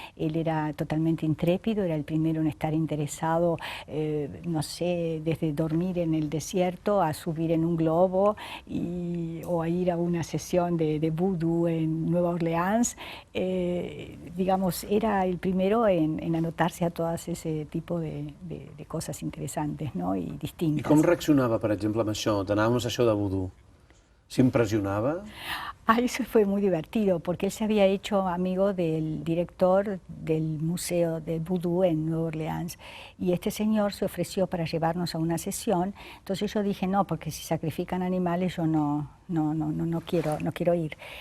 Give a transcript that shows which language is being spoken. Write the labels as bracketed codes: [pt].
[es] Él era totalmente intrépido, era el primero en estar interesado, no sé, desde dormir en el desierto a subir en un globo o a ir a una sesión de vudú en Nueva Orleans. Digamos, era el primero en anotarse a todas ese tipo de cosas interesantes, ¿no? Y [ca] I [es] distintas. [ca] com reaccionava, per exemple, amb això, d'anar a una sessió de vudú? ¿S'impressionava? [es] Ah, eso fue muy divertido porque él se había hecho amigo del director del Museo del Vudú en Nueva Orleans y este señor se ofreció para llevarnos a una sesión. Entonces yo dije no, porque si sacrifican animales yo no quiero ir.